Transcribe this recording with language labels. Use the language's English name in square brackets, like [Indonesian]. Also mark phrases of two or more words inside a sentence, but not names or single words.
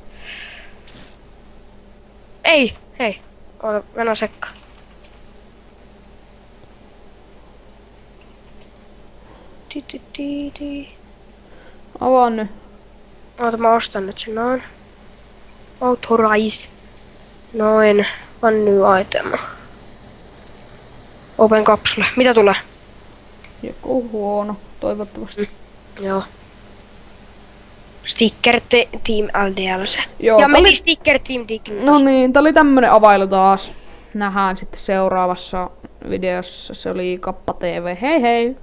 [Finnish] Ei, hei. Mennään sekkaan. Avaa nyt. Oota, mä ostan nyt sen noin. Authorize. Noin. [English] One new item. Open kapsule. [Finnish] Mitä tulee? Joku huono, toivottavasti. [English] Joo. Sticker Team LDLC. [Finnish] Joo, ja tää meni oli- [English] Sticker Team Dignitas. [Finnish] No niin, tää oli tämmönen availu taas. Nähdään sitten seuraavassa videossa. Se oli Kappa TV. Hei hei!